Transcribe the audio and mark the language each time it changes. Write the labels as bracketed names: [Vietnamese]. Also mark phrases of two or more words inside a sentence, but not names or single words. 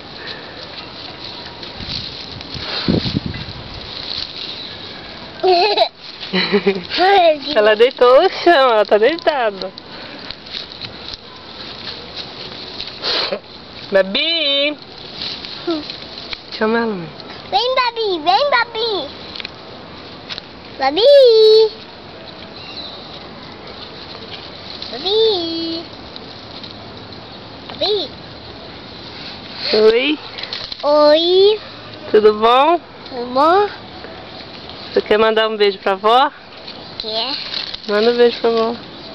[Portuguese] Ela deitou no chão, ela tá deitada. Babi! Chama ela, mãe. Vem, Babi, vem, Babi. Babi. Babi. Babi. Oi, Oi. tudo bom? Tudo bom? Você quer mandar um beijo pra vó? Quer? Manda um beijo pra vó.